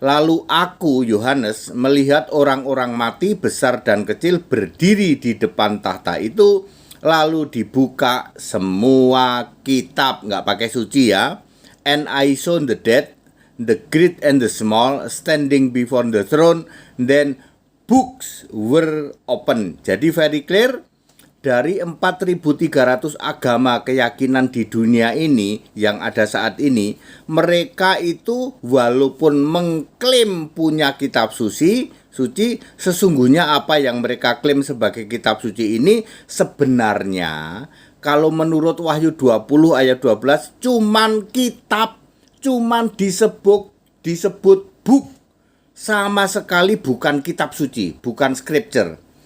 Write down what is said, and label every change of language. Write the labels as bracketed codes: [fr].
[id] Lalu aku, Yohanes, melihat orang-orang mati besar dan kecil berdiri di depan tahta itu, lalu dibuka semua kitab, nggak pakai suci ya. [en] And I saw the dead, the great and the small, standing before the throne. Then books were open. [id] Jadi [en] very clear, [id] dari 4.300 agama keyakinan di dunia ini yang ada saat ini, mereka itu walaupun mengklaim punya kitab suci, sesungguhnya apa yang mereka klaim sebagai kitab suci ini sebenarnya kalau menurut Wahyu 20 ayat 12 cuman kitab, cuman disebut book, sama sekali bukan kitab suci, bukan scripture.